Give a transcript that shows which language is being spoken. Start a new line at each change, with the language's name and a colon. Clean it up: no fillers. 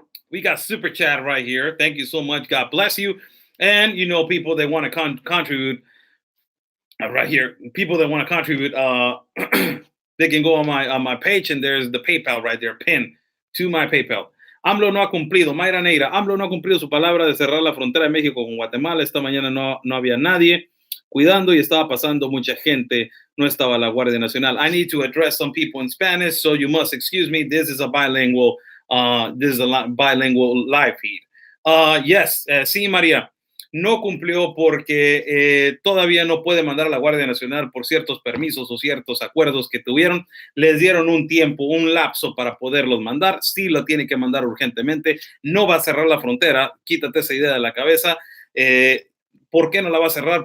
English: We got super chat right here. Thank you so much. God bless you. And people that want to contribute right here. People that want to contribute, they can go on my page, and there's the PayPal right there, pinned to my PayPal.
Spanish: AMLO no ha cumplido. Mayra Neira, AMLO no ha cumplido su palabra de cerrar la frontera de México con Guatemala. Esta mañana no había nadie cuidando y estaba pasando mucha gente. No estaba la Guardia Nacional.
English: I need to address some people in Spanish, so you must excuse me. This is a bilingual live feed. Yes,
Spanish: sí,
English: María.
Spanish: No cumplió porque todavía no puede mandar a la Guardia Nacional por ciertos permisos o ciertos acuerdos que tuvieron. Les dieron un tiempo, un lapso para poderlos mandar. Sí lo tiene que mandar urgentemente. No va a cerrar la frontera. Quítate esa idea de la cabeza. ¿Por qué no la va a cerrar?